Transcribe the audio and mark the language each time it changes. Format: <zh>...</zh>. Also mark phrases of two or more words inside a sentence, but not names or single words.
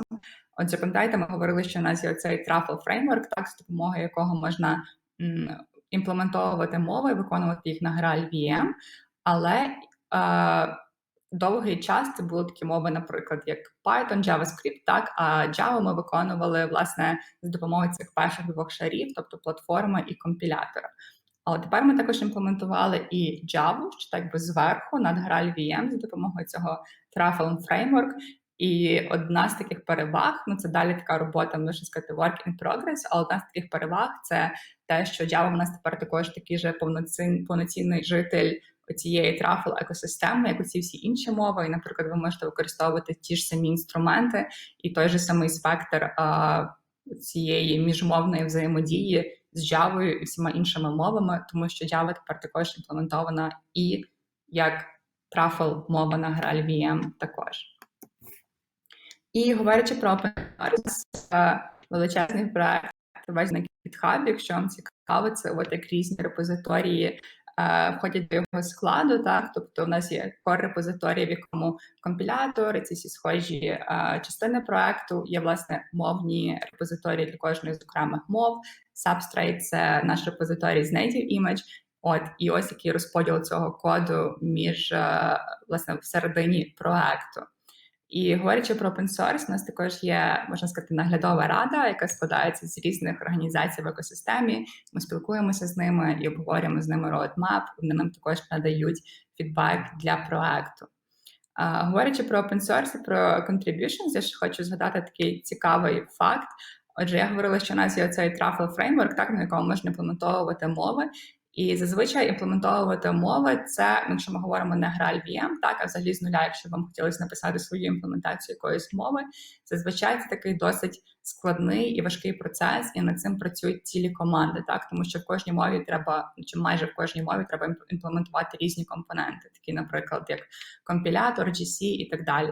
<uk>Отже, пам'ятаєте, ми говорили, що у нас є цей Truffle Framework, так, з допомогою якого можна імплементовувати мови, виконувати їх на Graal VM, але довгий час це були такі мови, наприклад, як Python, JavaScript, так, а Java ми виконували, власне, з допомогою цих перших двох шарів, тобто платформи і компілятора. Але тепер ми також імплементували і Java, що так би зверху над Graal VM за допомогою цього Truffle Framework. І одна з таких переваг, ну це далі така робота, можна сказати,</uk> <en>work in progress,</en> <uk>але одна з таких переваг – це те, що Java в нас тепер також такий же повноцінний житель цієї Truffle екосистеми, як усі всі інші мови. І, наприклад, ви можете використовувати ті ж самі інструменти і той же самий спектр цієї міжмовної взаємодії з Java і всіма іншими мовами, тому що Java тепер також імплементована і як Truffle мова на Graal VM також. І говорячи про</uk> <en>open source,</en> <uk>величезний проект на GitHub, якщо вам цікаво, це от як різні репозиторії входять до його складу, так, тобто у нас є core-репозиторій, в якому компілятор, ці всі схожі частини проекту, є, власне, мовні репозиторії для кожної з окремих мов, Substrate – це наш репозиторій з</uk> <en>native image,</en> <uk>і ось який розподіл цього коду між, власне, всередині проекту. І говорячи про</uk> <en>open source,</en> <uk>у нас також є, можна сказати, наглядова рада, яка складається з різних організацій в екосистемі. Ми спілкуємося з ними і обговорюємо з ними roadmap, вони нам також надають фідбек для проекту. Говорячи про</uk> <en>open source</en> <uk>і про contributions, я ще хочу згадати такий цікавий факт. Отже, я говорила, що у нас є цей Truffle Framework, так, на якому можна імплементовувати мови. І зазвичай імплементовувати мови – це, якщо ми говоримо не Graal VM, так, а взагалі з нуля, якщо вам хотілося написати свою імплементацію якоїсь мови, зазвичай це такий досить складний і важкий процес, і над цим працюють цілі команди, так, тому що в кожній мові треба, чи майже в кожній мові треба імплементувати різні компоненти, такі, наприклад, як компілятор, GC і так далі.</uk>